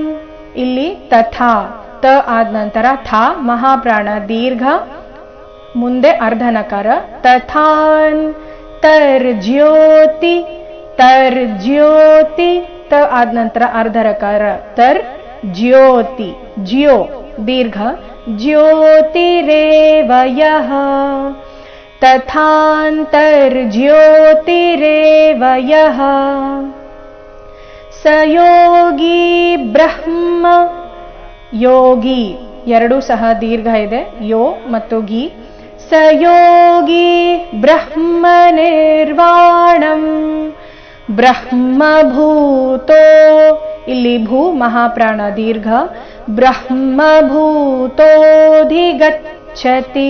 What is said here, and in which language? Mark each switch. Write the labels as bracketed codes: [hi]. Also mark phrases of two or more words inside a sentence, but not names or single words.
[kn] ಇಲ್ಲಿ ತಥಾ ತ ಆದ ನಂತರ ಥಾ ಮಹಾಪ್ರಾಣ ದೀರ್ಘ, ಮುಂದೆ ಅರ್ಧನಕಾರ. [sa] तथान् तर्ज्योति तर्ज्योति [kn] ತ ಆದ ನಂತರ ಅರ್ಧರಕಾರ ತರ್ ಜ್ಯೋತಿ ಜ್ಯೋ ದೀರ್ಘ. [sa] ज्योतिरेव यः तथान्तर्ज्योतिरेव यः स योगी ब्रह्म. [kn] ಯೋಗಿ ಎರಡೂ ಸಹ ದೀರ್ಘ ಇದೆ, ಯೋ ಮತ್ತು ಗಿ. [sa] स योगी ब्रह्म निर्वाणं ब्रह्मभूतो. [kn] ಇಲ್ಲಿ ಭೂ ಮಹಾಪ್ರಾಣ ದೀರ್ಘ. ಬ್ರಹ್ಮಭೂತೋಧಿಗಚ್ಚತಿ.